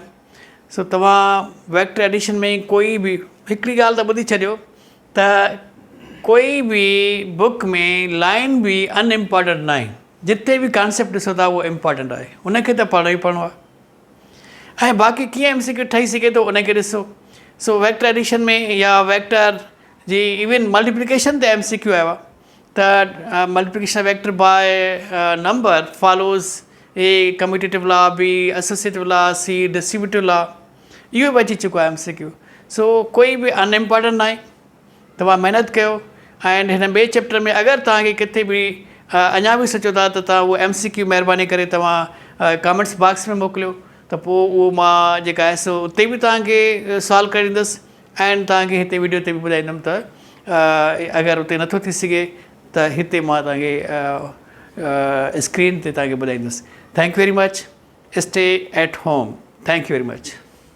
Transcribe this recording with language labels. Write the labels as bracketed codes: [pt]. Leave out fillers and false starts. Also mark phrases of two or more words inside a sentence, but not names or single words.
[sd] सो तव्हां [en] vector addition [sd] में कोई बि हिकिड़ी ॻाल्हि त ॿुधी छॾियो त कोई बि बुक में लाइन बि अनइम्पॉर्टेंट न आहे, जिते बि कॉन्सेप्ट ॾिसो था उहो इम्पॉर्टेंट आहे, उनखे त पढ़णो ई पढ़णो आहे। ऐं बाक़ी कीअं MCQ ठही सघे थो उनखे ॾिसो। सो [en] vector addition [sd] में या वेक्टर जी [en] even multiplication [sd] ते MCQ आयो आहे त [en] multiplication vector by number follows A commutative law, B associative law, C distributive law, [sd] इहो बि अची चुको आहे MCQ। सो कोई बि अनइम्पॉर्टेंट न आहे, तव्हां महिनत कयो। एंड हिन ॿिए चैप्टर में अगरि तव्हांखे किथे बि अञा बि सोचो था त तव्हां उहो MCQ महिरबानी करे तव्हां [en] comments box [sd] में मोकिलियो, त पोइ उहो मां जेका आहे सो उते बि तव्हांखे सॉल्व करे ॾींदुसि एंड तव्हांखे हिते वीडियो ते बि ॿुधाईंदुमि त अगरि उते नथो थी सघे त हिते मां तव्हांखे स्क्रीन ते तव्हांखे ॿुधाईंदुसि। [en] thank you very much, stay at home, thank you very much.